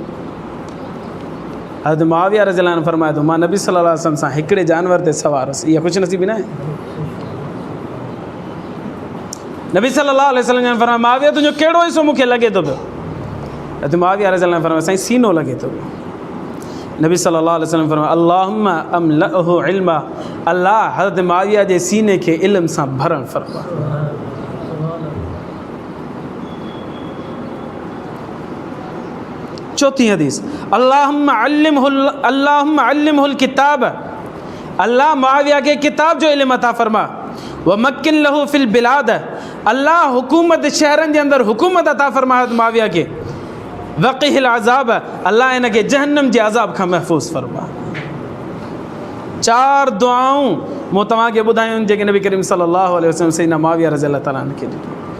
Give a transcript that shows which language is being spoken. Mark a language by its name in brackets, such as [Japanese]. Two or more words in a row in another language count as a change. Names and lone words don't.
[Sindhi] हज़रत मुआविया [Arabic] رضي الله عنه [Sindhi] फरमाए थो, मां नबी [Arabic] صلى الله عليه وسلم [Sindhi] सां हिकिड़े जानवर ते सवार हुअसि, इहा ख़ुशि नसीबी न आहे? नबी [Arabic] صلى الله عليه وسلم [Sindhi] ने फरमाया, मुआविया तुंहिंजो कहिड़ो हिसो मूंखे लॻे थो पियो? हज़रत मुआविया [Arabic] رضي الله عنه [Sindhi] फरमाया, साईं सीनो लॻे थो पियो। नबी [Arabic] صلى الله عليه وسلم [Sindhi] फरमाया, [Arabic] اللهم املأه علما, [Sindhi] अल्लाह हज़रत मुआविया जे सीने खे इल्म सां भरण फरमा। चौथी हदीस, [Arabic] اللهم علمه الكتاب, [Sindhi] अल्लाह मुआविया के किताब जो इल्म अता फरमा। [Arabic] ومكن له في البلاد, [Sindhi] अल्लाह हुकूमत शहरनि जे अंदरि हुकूमत अता फरमा हज़रत मुआविया के। [Arabic] وقه العذاب, [Sindhi] अल्लाह इन खे जहन्नम जे अज़ाब खां महफ़ूज़ फरमा। 4 दुआऊं मूं तव्हांखे ॿुधायूं जेके नबी करीम [Arabic] صلى الله عليه وسلم [Sindhi] सैयदना मुआविया [Arabic] رضي الله تعالى عنه [Sindhi] खे ॾिनी।